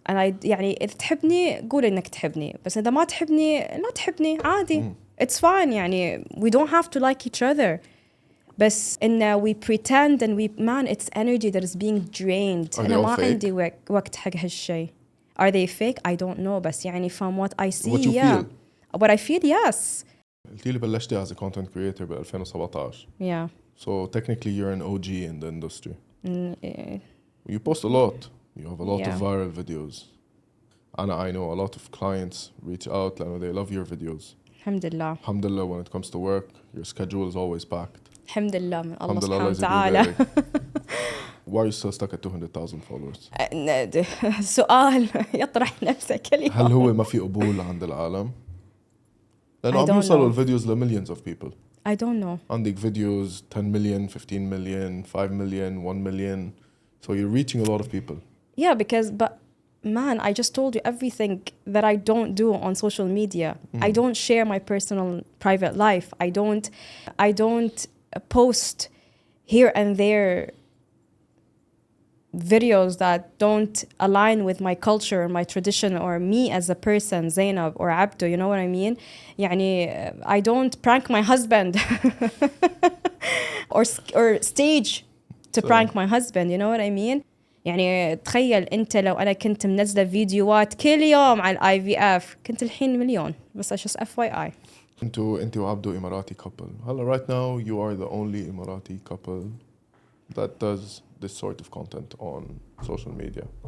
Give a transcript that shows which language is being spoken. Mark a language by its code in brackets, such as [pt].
[ar] أنا يعني إذا تحبني قول إنك تحبني، بس إذا ما تحبني لا تحبني عادي. [en] It's fine يعني we don't have to like each other. [ar] بس إن [en] we pretend and it's energy that is being drained. [ar] أنا ما عندي وقت حق هالشيء. [en] Are they fake? I don't know. [ar] بس يعني [en] from what I see, what you yeah. feel. What I feel, yes. [ar] قلتي لي بلشتي [en] as a content creator [ar] ب 2017. [en] Yeah. So technically you're an OG in the industry. Yeah. You post a lot. You have a lot of Yeah. viral videos. I know a lot of clients reach out and they love your videos. Alhamdulillah. Alhamdulillah, when it comes to work, your schedule is always packed. [ar] Alhamdulillah من الله Alhamdulillah, سبحانه وتعالى. [en] Why are you still stuck at 200,000 followers? [ar] سؤال يطرح نفسه كل يوم. هل هو ما في قبول عند العالم؟ لأنه عم يوصلوا الفيديوز ل [en] millions of people. I don't know. [ar] عندك videos 10 million, 15 million, 5 million, 1 million. [en] So you're reaching a lot of people. Yeah, but man, I just told you everything that I don't do on social media. I don't share my personal private life. I don't post here and there videos that don't align with my culture or my tradition or me as a person, Zainab or Abdo, you know what I mean? يعني I don't prank my husband or stage to prank my husband, you know what I mean? [ar] يعني تخيل انت لو انا كنت منزله فيديوهات كل يوم على الاي في اف كنت الحين مليون. [en] بس just FYI. [ar] انت وعبدو اماراتي couple. [en] هلا right now you are the only Emirati couple that does this sort of content on social media.